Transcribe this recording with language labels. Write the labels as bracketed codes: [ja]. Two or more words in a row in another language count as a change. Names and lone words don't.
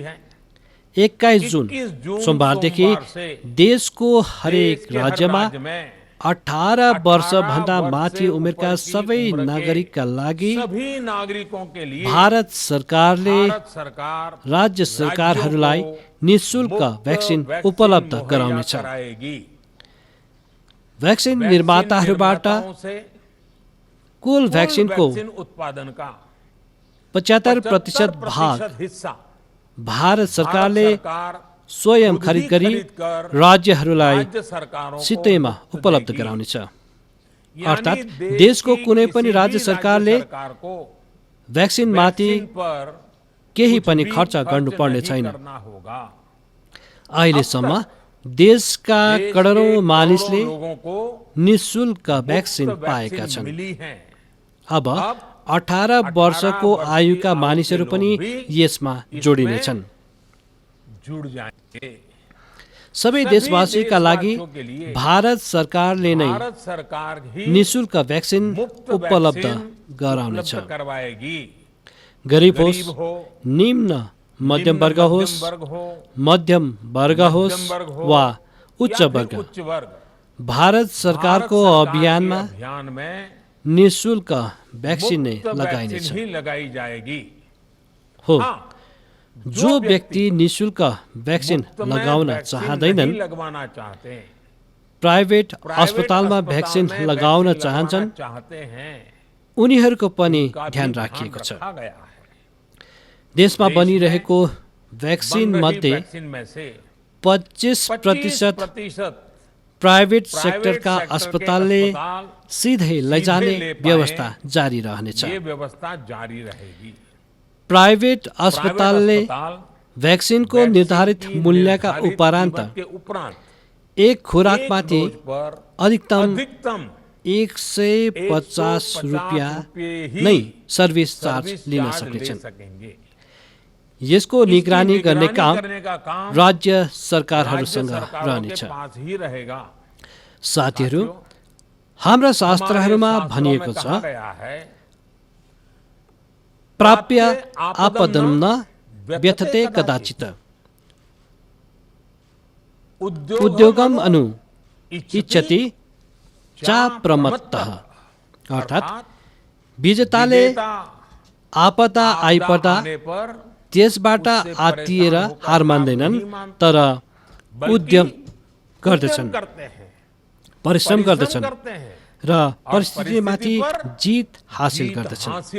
[ne] 21 जुन सोमबारदेखि देशको हरेक राज्यमा 18 वर्षभन्दा माथि उमेरका सबै नागरिकका लागि [hi] सभी नागरिकों के लिए [ne] भारत सरकारले [hi] भारत सरकार [ne] राज्य सरकारहरूलाई निःशुल्क भ्याक्सिन उपलब्ध गराउनेछ। भ्याक्सिन निर्माताहरूबाट कुल भ्याक्सिनको [hi] उत्पादन का [ne] 75% भाग [hi] हिस्सा [ne] भारत सरकारले [hi] सरकार [ne] स्वयं [hi] खुद ही [ne] खरिद गरी [hi] खरिद कर [ne] राज्यहरूलाई [hi] राज्य सरकारों को [ne] सित्तैमा [hi] मुफ्त उपलब्ध देगी। [ne] गराउनेछ। [hi] यानी [ne] अर्थात् [hi] देश [ne] देशको [hi] की [ne] कुनै [hi] किसी [ne] पनि [hi] भी [ne] राज्य सरकारले [hi] सरकार को [ne] भ्याक्सिनमाथि [hi] वैक्सीन पर [ne] केही [hi] कुछ [ne] पनि [hi] भी [ne] खर्च गर्नुपर्ने [hi] नहीं [ne] छैन। [hi] करना होगा। [ne] अहिलेसम्म देशका [hi] देश [ne] करोडौँ [hi] के [ne] मानिसले [hi] करोडौं लोगों को [ne] निःशुल्क [hi] मुफ्त [ne] भ्याक्सिन [hi] वैक्सीन [ne] पाएका छन्। [hi] मिली हैं। [ne] अब 18 वर्षको आयुका मानिसहरू पनि यसमा जोडिनेछन्। [hi] जुड़ जाएंगे। [ne] सबै देशवासीका लागि भारत सरकारले नै [hi] भारत सरकार ही [ne] निःशुल्क भ्याक्सिन [hi] मुफ्त उपलब्ध वैक्सीन [ne] गराउनेछ। [hi] उपलब्ध करवाएगी। [ne] गरिब होस्, [hi] गरीब हो, [ne] निम्न मध्यम वर्ग होस्, [hi] वर्ग हो, [ne] मध्यम वर्ग होस् [hi] मध्यम वर्ग हो, [ne] वा उच्च [hi] या फिर [ne] वर्ग, [hi] उच्च वर्ग, [ne] भारत सरकारको [hi] भारत सरकार के [ne] अभियानमा [hi] अभियान में [ne] निःशुल्क भ्याक्सिन नै [hi] मुफ्त [ne] लगाइनेछ। [hi] वैक्सीन ही लगाई जाएगी। [ne] हो, [hi] हाँ, [ne] जो व्यक्ति निःशुल्क भ्याक्सिन [hi] मुफ्त में [ne] लगाउन [hi] वैक्सीन [ne] चाहँदैनन्, [hi] नहीं लगवाना चाहते हैं, [ne] प्राइभेट [hi] प्राइवेट [ne] अस्पतालमा भ्याक्सिन [hi] में [ne] लगाउन [hi] वैक्सीन [ne] चाहन्छन्, [hi] लगवाना चाहते हैं, [ne] उनीहरूको पनि [hi] का भी [ne] ध्यान राखिएको छ। [hi] रखा गया है। [ne] देशमा [hi] देश [ne] बनिरहेको भ्याक्सिन [hi] बन रही [ne] मध्ये [hi] वैक्सीन में से [ne] 25% [hi] 25% [ne] प्राइभेट [hi] प्राइवेट [ne] सेक्टरका [hi] सेक्टर के [ne] अस्पतालले [hi] अस्पताल [ne] सिधै लैजाने [hi] ले पाएं, [ne] व्यवस्था जारी रहनेछ। [hi] ये व्यवस्था जारी रहेगी। [ne] प्राइभेट अस्पतालले [hi] प्राइवेट अस्पताल [ne] भ्याक्सिनको [hi] वैक्सीन [ne] निर्धारित [hi] की [ne] मूल्यका [hi] निर्धारित [ne] उपरान्त [hi] कीमत के उपरांत [ne] एक खुराकमाथि [hi] एक डोज पर [ne] अधिकतम [hi] अधिकतम [ne] 150 रुपियाँ [hi] रुपये [ne] नै [hi] ही [en] service charge [hi] सर्विस [ne] लिन [hi] चार्ज ले [ne] सक्नेछन्। [hi] सकेंगे। [ne] यसको [hi] इसकी [ne] निगरानी गर्ने काम [hi] करने का काम [ne] राज्य [hi] राज्य [ne] सरकारहरूसँग [hi] सरकारों [ne] रहनेछ। [hi] के पास ही रहेगा। [ne] साथीहरू, हाम्रा शास्त्रहरूमा [hi] हमारे शास्त्रों [ne] भनिएको [hi] में [ne] छ [hi] कहा गया है [sa] अप्राप्य आपदं न व्यथते कदाचित् उद्योगम अनु इच्छति चा प्रमत्तः। [ne] अर्थात् विजेताले आपदा आइपर्दा त्यसबाट आत्तिएर हार मान्दैनन्, तर उद्यम गर्दछन्, परिश्रम गर्दछन् र परिस्थितिमाथि जित हासिल गर्दछन्।